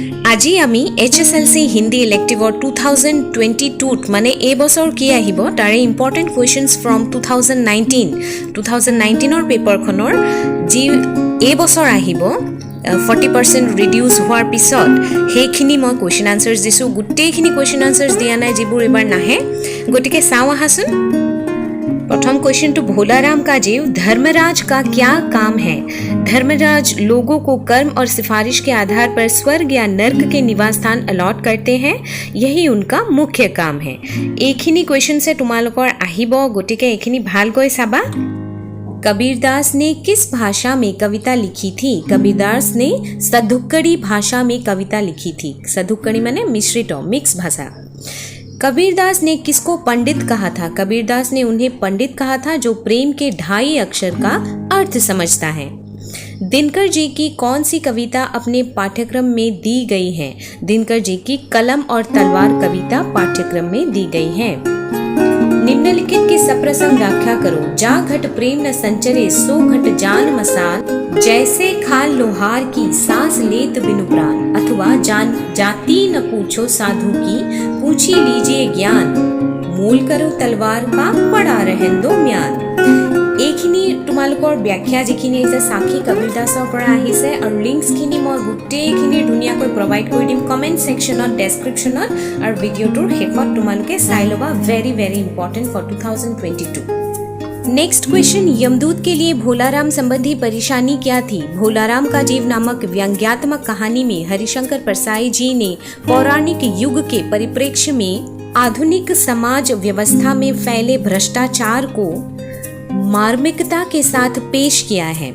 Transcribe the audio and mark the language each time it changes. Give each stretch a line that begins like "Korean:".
Assamese: আজি আমি HSLC হিন্দী ইলেক্টিভৰ 2022 মানে এই বছৰ কি আহিব তাৰে ইম্পৰ্টেণ্ট কুৱেশ্যনছ ফ্ৰম 2019ৰ পেপাৰখনৰ যি এই বছৰ আহিব 40% ৰিডিউচ হোৱাৰ পিছত সেইখিনি মই কুৱেশ্যন আনচাৰ্ছ দিছোঁ গোটেইখিনি কুৱেশ্যন আনচাৰ্ছ দিয়া নাই যিবোৰ এবাৰ নাহে গতিকে চাওঁ আহাচোন
Hindi: प्रथम क्वेश्चन टू भोलाराम का जीव धर्मराज का क्या काम है। धर्मराज लोगों को कर्म और सिफारिश के आधार पर स्वर्ग या नर्क के निवास स्थान अलॉट करते हैं, यही उनका मुख्य काम है।
Assamese: এইখিনি
Hindi: क्वेश्चन से
Assamese: তোমালোকৰ আহিব গটিকে এইখিনি ভালকৈ চাবা।
Hindi: कबीरदास ने किस भाषा में कविता लिखी थी? कबीरदास ने सधुक्कड़ी भाषा में कविता लिखी थी। सधुक्कड़ी माने मिश्रित मिक्स भाषा। कबीरदास ने किसको पंडित कहा था? कबीरदास ने उन्हें पंडित कहा था जो प्रेम के 2.5 अक्षर का अर्थ समझता है। दिनकर जी की कौन सी कविता अपने पाठ्यक्रम में दी गई है? दिनकर जी की कलम और तलवार कविता पाठ्यक्रम में दी गई है। निम्नलिखित की सप्रसंग व्याख्या करो। जा घट प्रेम न संचरे सो घट जान मसाल, जैसे खाल लोहार की सांस लेत बिनु प्राण, अथवा जाति न पूछो साधु की पूछी लीजिए ज्ञान, मूल करो तलवार का पड़ा रहन दो म्यान।
Assamese: এইখিনি তোমালোকৰ ব্যাখ্যা যিখিনি আছে সাক্ষী কবিৰদাসৰ পৰা আহিছে আৰু লিংকছখিনি মই গোটেইখিনি ধুনীয়াকৈ প্ৰভাইড কৰি দিম কমেণ্ট ছেকশ্যনত ডেছক্ৰিপশ্যনত আৰু ভিডিঅ'টোৰ শেষত তোমালোকে চাই ল'বা very very important for 2022।
Hindi: Next question यमदूत के लिए भोलाराम संबंधी परेशानी क्या थी? भोलाराम का जीव नामक व्यंग्यात्मक कहानी में हरिशंकर परसाई जी ने पौराणिक युग के परिप्रेक्ष्य में आधुनिक समाज व्यवस्था में फैले भ्रष्टाचार को मार्मिकता के साथ पेश किया है।